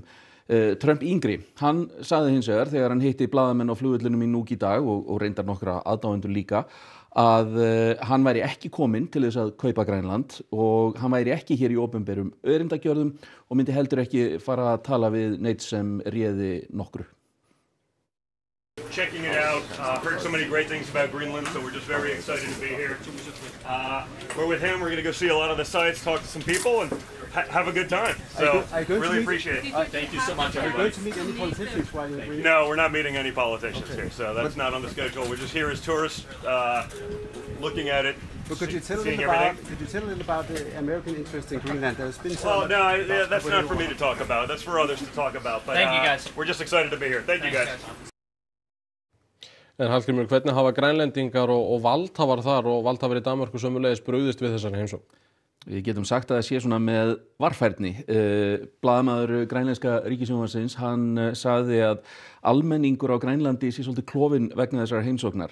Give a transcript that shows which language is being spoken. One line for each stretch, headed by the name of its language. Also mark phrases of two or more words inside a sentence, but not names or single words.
Icelandic: Trump yngri, hann sagði hins vegar þegar hann hitti blaðamenn á flugvellinum í Nuuk í dag og reyndar nokkra aðdáendur líka að hann væri ekki kominn til þess að kaupa Grænland og hann væri ekki hér í opinberum örindagjörðum og myndi heldur ekki fara að tala við neitt sem réði nokkru.
English: Checking it out, heard so many great things about Greenland, so we're just very excited to be here. We're with him, we're going to go see a lot of the sites, talk to some people, and have a good time. So, really appreciate it. Thank you so much, everybody. Are you going to meet any politicians while you're here? No, we're not meeting any politicians here, so that's not on the schedule. We're just here as tourists, looking at it, seeing everything. Could you tell a little about the American interest in Greenland? There's been so much. Oh, no, that's not for me to talk about. That's for others to talk about. But, thank you, guys. We're just excited to be here. Thank you, guys.
Icelandic: En Hallgrímur, hvernig hafa Grænlendingar og valdhafar þar og valdhafar í Danmörku sömuleiðis brugðist við þessari heimsókn? Við getum sagt að það sé svona með varfærni. Blaðamaður grænlenska ríkissjónvarpsins, hann sagði að almenningur á Grænlandi sé svolítið klofinn vegna þessar heimsóknar.